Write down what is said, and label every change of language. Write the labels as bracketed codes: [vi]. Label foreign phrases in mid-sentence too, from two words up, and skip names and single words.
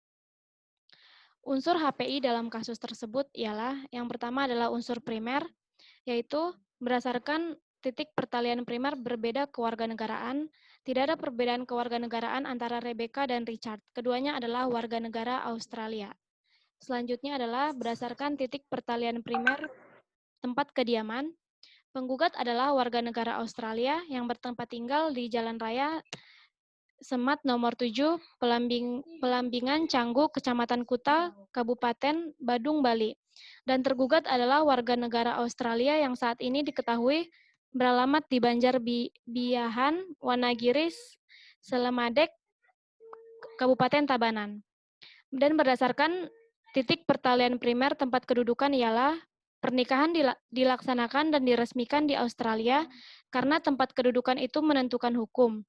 [id] Unsur HPI dalam kasus tersebut ialah yang pertama adalah unsur primer, yaitu berdasarkan titik pertalian primer berbeda kewarganegaraan, tidak ada perbedaan kewarganegaraan antara Rebecca dan Richard. Keduanya adalah warga negara Australia. Selanjutnya adalah berdasarkan titik pertalian primer tempat kediaman, penggugat adalah warga negara Australia yang bertempat tinggal di Jalan Raya Semat nomor 7, Pelambingan Canggu, Kecamatan Kuta, Kabupaten Badung, Bali. Dan tergugat adalah warga negara Australia yang saat ini diketahui beralamat di Banjarbiahan, Wanagiri, Selemadeg, Kabupaten Tabanan. Dan berdasarkan Titik pertalian primer tempat kedudukan ialah pernikahan dilaksanakan dan diresmikan di Australia karena tempat kedudukan itu menentukan hukum.